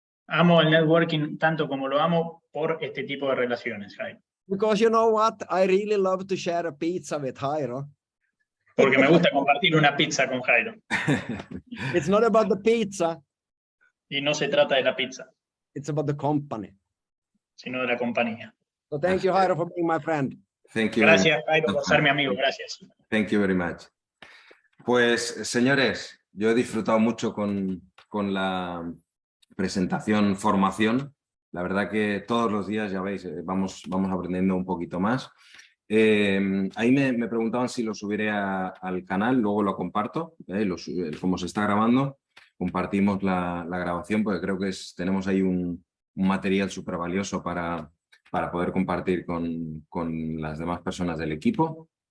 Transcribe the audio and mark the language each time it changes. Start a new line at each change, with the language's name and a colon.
Spanish: Amo el networking tanto como lo amo por este tipo de relaciones, Jairo.
English: Because you know what? I really love to share a pizza with Jairo.
Spanish: Porque me gusta compartir una pizza con Jairo.
English: It's not about the pizza.
Spanish: Y no se trata de la pizza,
English: It's about the company.
Spanish: sino de la compañía.
English: So thank you, Jairo, for being my friend. Thank you.
Spanish: Gracias, Jairo, por ser mi amigo. Gracias.
English: Thank you very much.
Spanish: Pues, señores, yo he disfrutado mucho con la presentación, formación. La verdad que todos los días, ya veis, vamos aprendiendo un poquito más. Ahí me preguntaban si lo subiré al canal, luego lo comparto, como se está grabando, compartimos la grabación porque creo que tenemos ahí un material súper valioso para poder compartir con las demás personas del equipo.